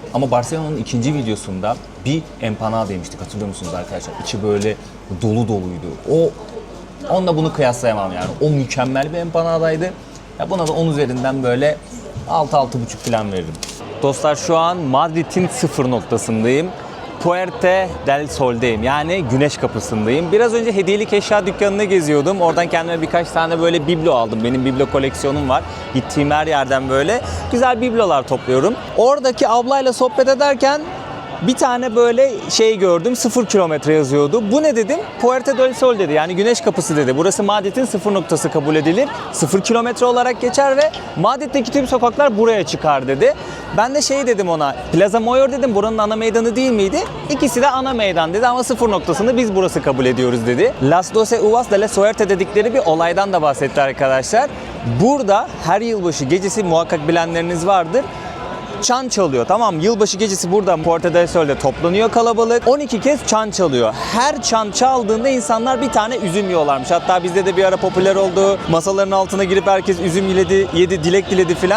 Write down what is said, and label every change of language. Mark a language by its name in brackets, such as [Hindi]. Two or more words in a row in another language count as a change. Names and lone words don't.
[Turkish] Ama Barcelona'nın ikinci videosunda bir empanada yemiştik, hatırlıyor musunuz arkadaşlar? İçi böyle dolu doluydu. Onunla bunu kıyaslayamam yani. O mükemmel bir empanadaydı. Ya buna da 10 üzerinden böyle 6-6,5 falan veririm. Dostlar, şu an Madrid'in sıfır noktasındayım. Puerta del Sol'deyim, yani Güneş Kapısı'ndayım. Biraz önce hediyelik eşya dükkanını geziyordum. Oradan kendime birkaç tane böyle biblo aldım. Benim biblo koleksiyonum var. Gittiğim her yerden böyle güzel biblolar topluyorum. Oradaki ablayla sohbet ederken bir tane böyle şey gördüm, 0 kilometre yazıyordu. Bu ne dedim? Puerta del Sol dedi, yani Güneş Kapısı dedi. Burası Madrid'in sıfır noktası kabul edilir. 0 kilometre olarak geçer ve Madrid'deki tüm sokaklar buraya çıkar dedi. Ben de şey dedim ona, Plaza Mayor dedim, buranın ana meydanı değil miydi? İkisi de ana meydan dedi ama sıfır noktasını biz burası kabul ediyoruz dedi. Las 12 Uvas de la Suerte dedikleri bir olaydan da bahsetti arkadaşlar. Burada her yılbaşı gecesi, muhakkak bilenleriniz vardır, çan çalıyor, tamam mı? Yılbaşı gecesi burada Puerta del Sol'de toplanıyor kalabalık. 12 kez çan çalıyor. Her çan çaldığında insanlar bir tane üzüm yiyorlarmış. Hatta bizde de bir ara popüler oldu. Masaların altına girip herkes üzüm yedi, dilek diledi filan.